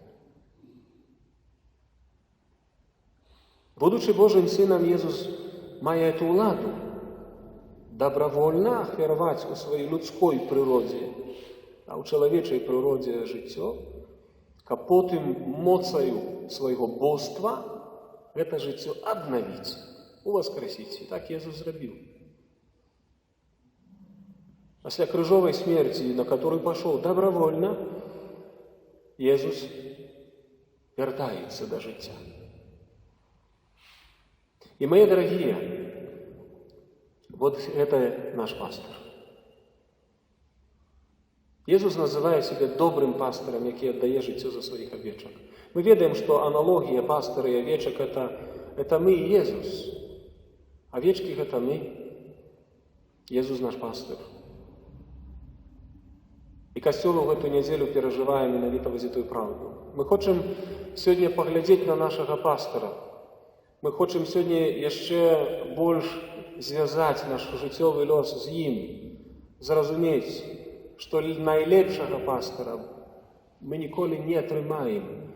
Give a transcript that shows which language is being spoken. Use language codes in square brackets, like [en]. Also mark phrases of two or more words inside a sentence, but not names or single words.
[be] Будучы Божым Сынам, Езус мае эту ўладу добровольно ахвяраваць у сваёй людской прыродзе, а ў чалавечай прыродзе жыццё, каб потым моцаю свайго боства гэта жыццё аднавіць, уваскрэсіць. І так Езус зрабіў. Пасля крыжовай смерці, на которую пашоў добровольно, Езус вяртаецца да жыцця. [ru] И, мои дорогие, вот это наш пастор. [be] Езус называе себя добрым пастырам, які аддае жыццё [ru] за своих овечек. Мы ведаем, что аналогия пастора и овечек это мы и Езус. Овечки это мы. Езус наш пастор. И касцёл в эту неделю переживае [be] менавіта гэтую правду. Мы хочам сегодня поглядзець на нашага пастора. Мы хочам сёння яшчэ больш звязаць наш жыццёвы лёс з ім, зразумець, што найлепшага пастора мы ніколі не атрымаем.